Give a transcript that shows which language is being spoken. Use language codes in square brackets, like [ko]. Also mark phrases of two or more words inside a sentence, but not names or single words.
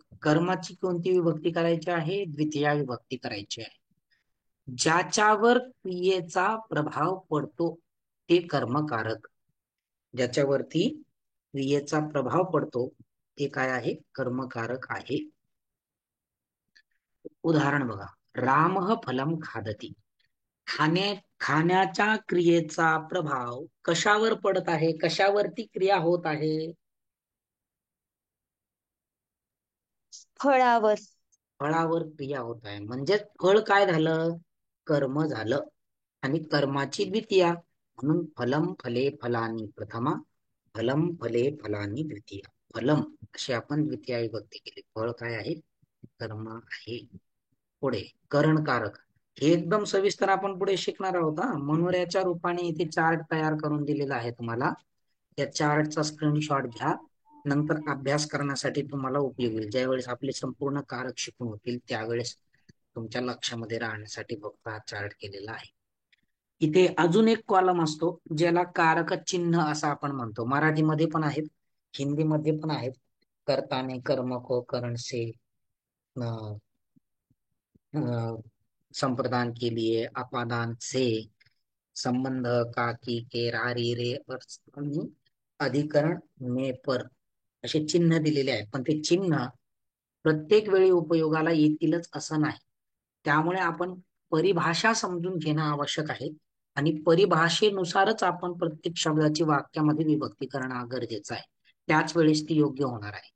[mr] कर्माची कोणती विभक्ती करायची आहे? द्वितीया विभक्ती करायची आहे. ज्याच्यावर क्रियेचा प्रभाव पडतो ते कर्मकारक. ज्याच्यावरती क्रियेचा प्रभाव पडतो ते काय आहे? कर्मकारक आहे. उदाहरण बघा, [sa] रामः फलम खादती. [mr] खाण्याच्या क्रियेचा प्रभाव कशावर पडत आहे? कशावरती क्रिया होत आहे? फळावर. फळावर क्रिया होत आहे. म्हणजेच फळ काय झालं? कर्म झालं. आणि कर्माची द्वितीया म्हणून [sa] फलम फले फलानी प्रथमा, फलम फले फलानी द्वितीया. [mr] फलम अशी आपण द्वितीया विभक्ती केली. फळ काय आहे? कर्म आहे. पुढे करणकारक. हे एकदम सविस्तर आपण पुढे शिकणार आहोत. मनोऱ्याच्या रूपाने इथे चार्ट तयार करून दिलेला आहे तुम्हाला. या चार्टचा स्क्रीनशॉट घ्या. नंतर अभ्यास करण्यासाठी तुम्हाला उपयोग होईल. ज्यावेळेस आपले संपूर्ण कारक शिकून होतील त्यावेळेस तुमच्या लक्षामध्ये राहण्यासाठी फक्त हा चार्ट केलेला आहे. इथे अजून एक कॉलम असतो ज्याला कारक चिन्ह असं आपण म्हणतो. मराठीमध्ये पण आहेत, हिंदीमध्ये पण आहेत. [hi] कर्ताने, कर्म को, करण से, संप्रदान के लिए, अपादान से, संबंध का, की, के, रा, री, रे, आणि अधिकरण में, पर [mr] असे चिन्ह दिलेले आहेत. पण ते चिन्ह प्रत्येक वेळी उपयोगाला येतीलच असं नाही. त्यामुळे आपण परिभाषा समजून घेणं आवश्यक आहे आणि परिभाषेनुसारच आपण प्रत्येक शब्दाची वाक्यामध्ये विभक्ती करणं गरजेचं आहे. त्याच वेळेस ती योग्य होणार आहे.